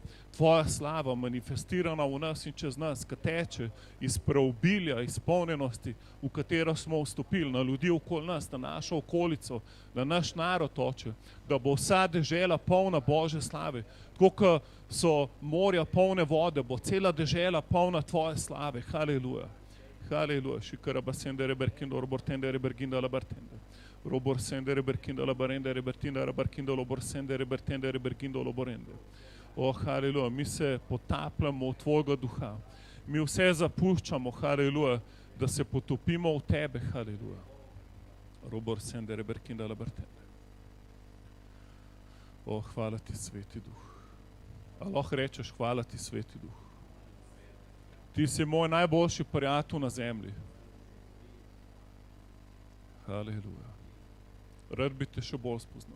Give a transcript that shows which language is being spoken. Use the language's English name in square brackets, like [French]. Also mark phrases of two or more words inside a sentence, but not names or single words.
[Slovenian] Tvoja slava manifestirana v nas in čez nas, ki teče iz preobilja, izpolnjenosti, v katero smo vstopili, na ljudi okoli nas, na našo okolico, na naš narod, Oče, da bo vsa dežela polna Božje slave. Tako, kot so morja polne vode, bo cela dežela polna tvoje slave. Halleluja. Haleluja. Šikaraba sendere berkindo robortendere berginda la bartende. Robor sendere berkinda la barendere bertinda la barkindo lobor sendere bertendere bergindo loborende. O, haleluja, mi se potapljamo v tvojega duha. Mi vse zapuščamo, haleluja, da se potopimo v tebe, haleluja. Robor sendere berkinda la bartende. O, hvala ti, Sveti Duh. A lahko rečeš, hvala ti, Sveti Duh. Ti si moj najboljši prijatelj na zemlji. Haleluja. Rad bi te še bolj spoznal.